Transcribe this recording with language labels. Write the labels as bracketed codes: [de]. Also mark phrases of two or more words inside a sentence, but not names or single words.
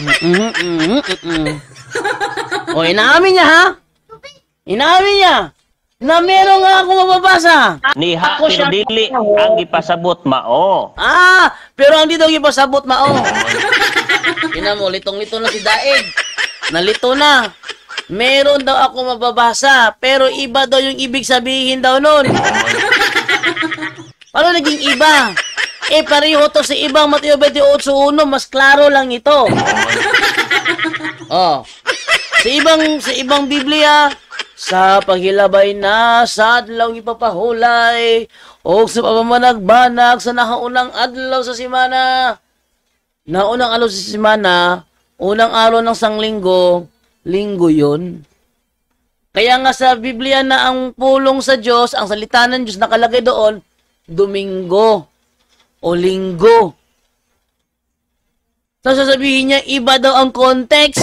[tl] Inaamin niya ha? Inaamin niya. Na meron nga ako mababasa. [ceb] Niha Ako pero siya- dili ang ipasabot mao. Pero ang dito ipasabot mao. [tl] Tingnan mo, litong-lito na si Daig. Nalito na. Meron daw ako mababasa, pero iba daw yung ibig sabihin daw nun. Paano naging iba? Pareho to sa ibang Mateo 28:1, mas klaro lang ito. [ceb] Oh. Sa ibang Biblia, sa paghilabay na sa adlaw ipapahulay, o sa pamamanagbanag sa nahaunang adlaw sa simana. Naunang adlaw sa simana, [tl] unang araw ng sanglinggo, linggo yun. Kaya nga sa Biblia na [ceb] ang pulong sa Diyos, [tl] ang salita ng Diyos nakalagay doon, Domingo o linggo. Tapos sasabihin niya, iba daw ang context.